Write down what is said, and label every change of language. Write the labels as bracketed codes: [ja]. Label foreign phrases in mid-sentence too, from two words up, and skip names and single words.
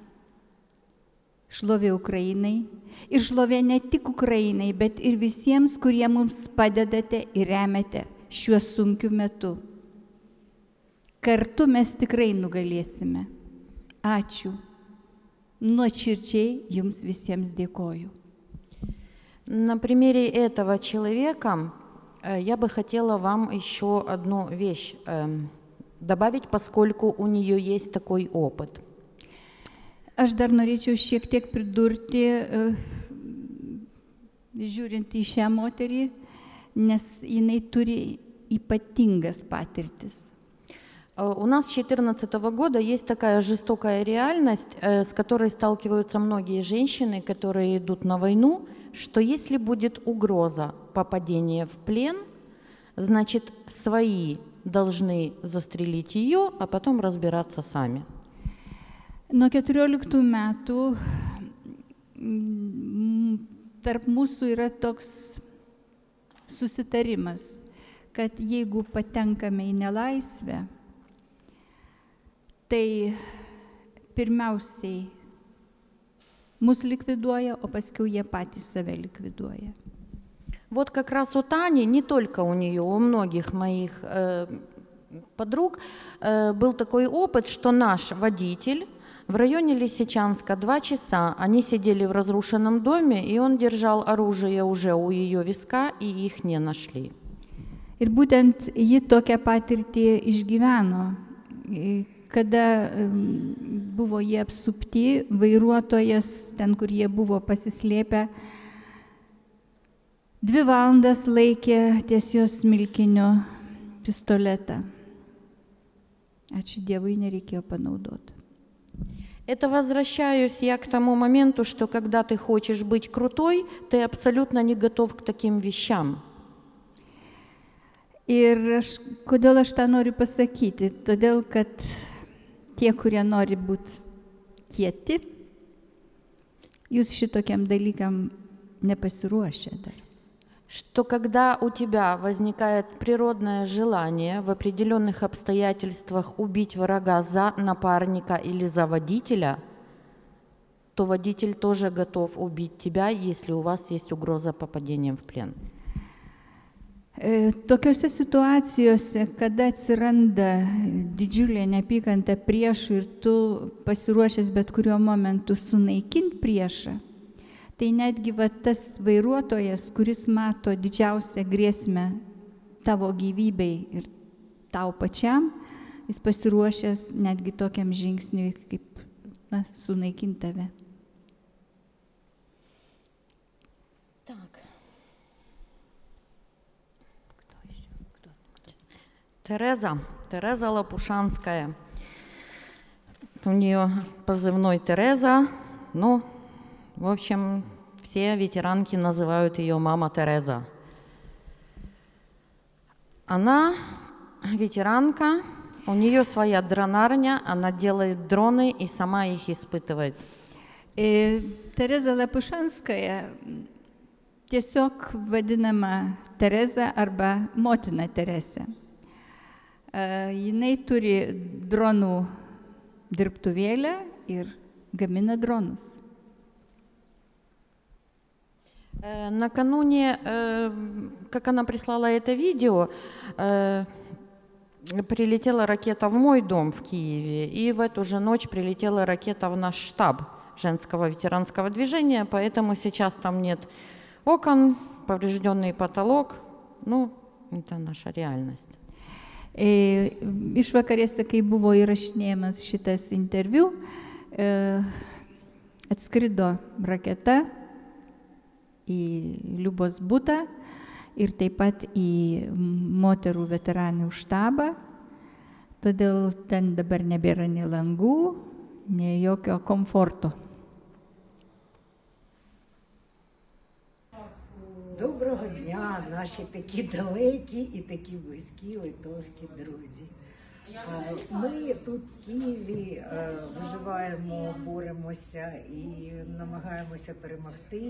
[lt] Šlovė Ukrainai ir šlovė ne tik Ukrainai, bet ir visiems, kurie mums padedate ir remiate šiuo sunkiu metu. Kartu mes tikrai nugalėsime. Ačiū. Nuoširdžiai Jums visiems dėkoju. [ru] На примере этого человека я бы хотела вам еще одну вещь добавить, поскольку у нее есть такой опыт. [lt] Aš dar norėčiau šiek tiek pridurti, žiūrint į šią moterį, nes jinai turi ypatingas patirtis. [ru] У нас с 2014 года есть такая жестокая реальность, с которой сталкиваются многие женщины, которые идут на войну, что если будет угроза попадения в плен, значит, свои должны застрелить ее, а потом разбираться сами. [lt] Nuo 14 metų tarp mūsų yra toks susitarimas, kad jeigu patenkame į nelaisvę, tai pirmiausiai mus likviduoja, o paskui jie patys save likviduoja. [ru] Вот как раз у Тани, не только у нее, у многих моих подруг был такой опыт, что наш водитель в районе Лисичанска 2 часа, они sėdėli в разрушенном доме, и он держал оружие уже у ее виска, и их не нашли. [lt] Ir būtent ji tokią patirtį išgyveno, kada buvo jie apsupti, vairuotojas, ten kur jie buvo pasislėpę, 2 valandas laikė ties jos smilkinio pistoletą. Ačiū Dievui, nereikėjo panaudoti. [ru] Это возвращаюсь я к тому моменту, что когда ты хочешь быть крутой, ты абсолютно не готов к таким вещам. [lt] Ir kodėl aš tą noriu pasakyti? Todėl, kad tie, kurie nori būti kieti, jūs šitokiam dalykam nepasiruošę dar. [ru] Что когда у тебя возникает природное желание в определенных обстоятельствах убить врага за напарника или за водителя, то водитель тоже готов убить тебя, если у вас есть угроза попадения в плен. [lt] Tokiose situacijose, kada atsiranda didžiulė neapykanta priešų ir tu pasiruošęs bet kuriuo momentu sunaikinti priešą, tai netgi tas vairuotojas, kuris mato didžiausią grėsmę tavo gyvybei ir tau pačiam, jis pasiruošęs netgi tokiam žingsniui, kaip sunaikinti tave. [ru] Тереза Лопушанская. У нее позывной Тереза, ну, в общем, все ветеранки называют ее мама Тереза. Она ветеранка, у нее своя дронарня, она делает дроны и сама их испытывает. [lt] Tereza Lapušanskaja, tiesiog vadinama Tereza arba motina Teresė. Jinai turi dronų dirbtuvėlę ir gamina дронus. [ru] Накануне, как она прислала это видео, прилетела ракета в мой дом в Киеве, и в эту же ночь прилетела ракета в наш штаб женского ветеранского движения, поэтому сейчас там нет окон, поврежденный потолок, ну, Это наша реальность. [lt] Išvakarėse, kai buvo įrašinėjamas šitas interviu, atskrido raketa į Liubos butą ir taip pat į moterų veteranių štabą. Todėl ten dabar nebėra nei langų, nei jokio komforto. [uk] Доброго дня, наші такі далекі і такі близькі литовські друзі. Ми тут в Києві виживаємо, боремося і намагаємося перемогти.